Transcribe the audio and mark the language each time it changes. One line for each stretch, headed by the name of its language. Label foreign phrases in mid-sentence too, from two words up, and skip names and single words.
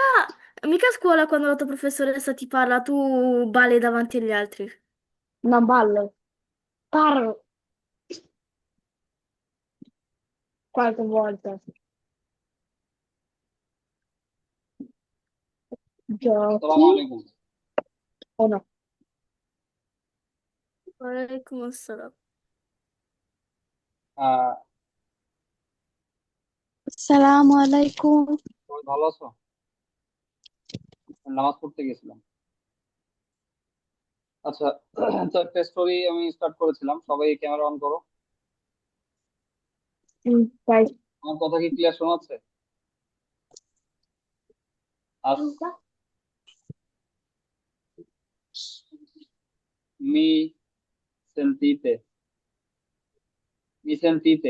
Italian: Mica a scuola quando la tua professoressa ti parla, tu balli davanti agli altri. Non ballo, parlo qualche volta.
Arabic: Assalamu
Italian: Giochi
Arabic: alaikum.
Italian: o no?
Arabic: وعليكم السلام. আহ السلام عليكم.
Bangla: সবাই ভালো আছো? নামাজ পড়তে গেছিলাম। আচ্ছা, তো একটা স্টোরি আমি স্টার্ট করেছিলাম, সবাই
English: camera on
Bangla: করো।
Italian: Dai.
Bangla: আমার কথা কি ক্লিয়ার শোনাচ্ছে? আস মি সেন্টিতে, মি সেন্টিতে।